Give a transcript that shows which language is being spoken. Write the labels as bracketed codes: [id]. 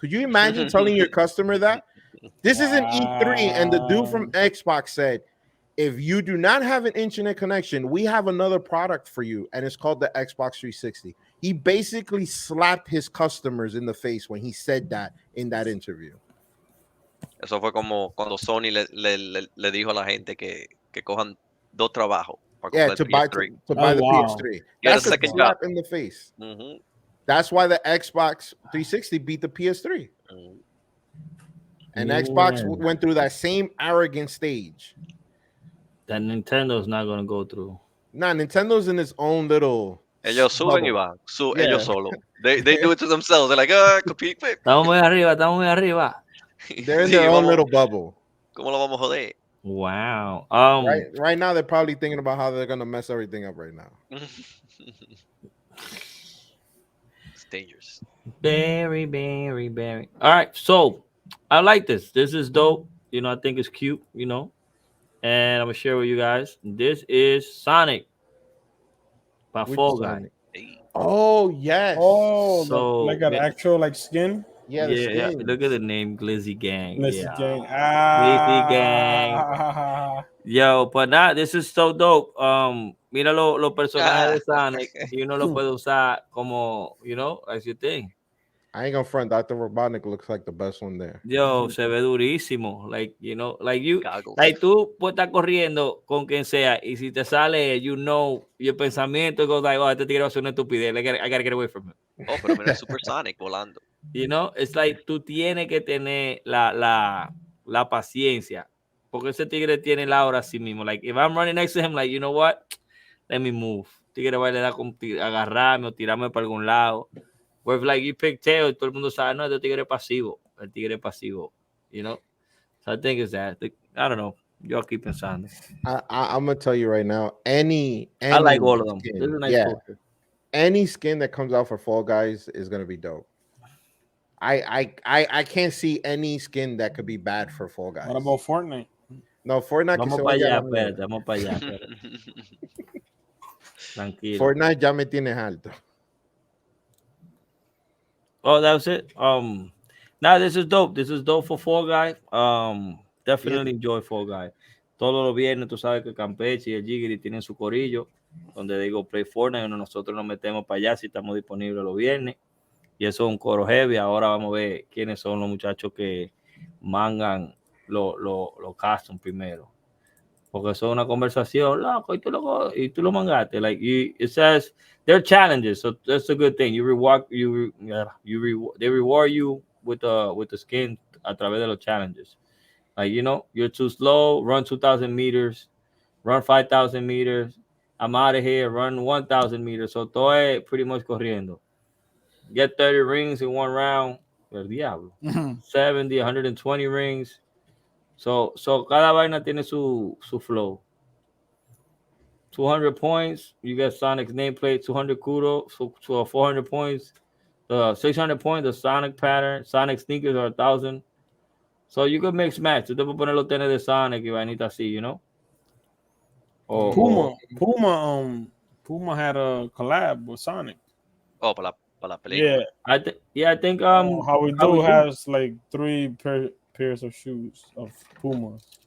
[en] Could you imagine telling your customer that? This is an E3, and the dude from Xbox said, if you do not have an internet connection, we have another product for you, and it's called the Xbox 360. He basically slapped his customers in the face when he said that in that interview. [es] Eso fue como cuando Sony le dijo a la gente que cojan dos trabajos. [en] Yeah, to buy the PS3. That's a slap in the face. That's why the Xbox 360 beat the PS3. And Xbox went through that same arrogant stage that Nintendo's not going to go through. Nah, Nintendo's in its own little. [es] Ellos suben y van. Ellos solo. [en] They do it to themselves. They're like, compete. [es] Estamos muy arriba. [en] They're in their own little bubble. [es] ¿Cómo lo vamos a joder? [en] Wow. Right now, they're probably thinking about how they're going to mess everything up right now. It's dangerous. Very. All right. So, I like this. This is dope. You know, I think it's cute, you know. And I'm going to share with you guys. This is Sonic by Fall Guy. Oh, yes. Oh, so, like an actual like skin? Yeah, look at the name, Glizzy Gang. Glizzy Gang. Glizzy Gang. Yo, but nah, this is so dope. [es] Mira los personajes de Sonic y uno lo puede usar como, [en] you know, as you think. I ain't gonna front. Dr. Robotnik looks like the best one there. [es] Yo, se ve durísimo. [en] Like, you know, like you, like [es] tú puedes estar corriendo con quien sea y si te sale, [en] you know, your [es] pensamiento [en] goes like, oh, [es] este tigre va a hacer una estupidez. [en] I gotta get away from him. [es] Oh, pero mira Supersonic volando. [en] You know, it's like [es] tú tienes que tener la paciencia. Porque ese tigre tiene la hora a sí mismo. [en] Like, if I'm running next to him, like, you know what? Let me move. [es] Tigre va a le dar con agarrarme o tirarme para algún lado. [en] Where if like you pick tail, [es] todo el mundo sabe, no, este tigre es pasivo. [en] El tigre es pasivo. You know? So I think it's that. I don't know. Y'all keep [es] pensando. [en] I'm going to tell you right now, any I like all of them. Skin, This is a nice poster. Any skin that comes out for Fall Guys is going to be dope. I can't see any skin that could be bad for Fall Guys. What about Fortnite? No, Fortnite. [es] Vamos para allá, espérate, vamos para allá. Tranquilo. Fortnite ya me tienes alto. [en] Oh, that was it. Now this is dope. This is dope for Fall Guy. Definitely enjoy Fall Guy. [es] Todos los viernes, tú sabes que Campeche y el Jiggy tienen su corillo. donde digo Play Fortnite, donde nosotros nos metemos para allá si estamos disponibles los viernes. Y eso es un coro heavy. Ahora vamos a ver quiénes son los muchachos que mangan los custom primero. Porque eso es una conversación, loco, y tú lo mangaste. [en] Like, it says, there are challenges, so that's a good thing. They reward you with the skin [es] a través de los [en] challenges. Like, you know, you're too slow, run 2,000 meters, run 5,000 meters, I'm out of here, run 1,000 meters. So [es] todo es [en] pretty much [es] corriendo. [en] Get 30 rings in one round. [es] El diablo. [en] 70, 120 rings. [es] So cada vaina tiene su flow. [en] 200 points, you get Sonic's nameplate. 200 kudos, so 400 points. The 600 points, the Sonic pattern. Sonic sneakers are 1,000. So you could mix match. [es] Tú te puedes poner los tenis de Sonic y vainita así, [en] you know? Puma had a collab with Sonic. [es] Oh, para la película. [en] Yeah. I think How We Do has like 3 pairs of shoes of Puma.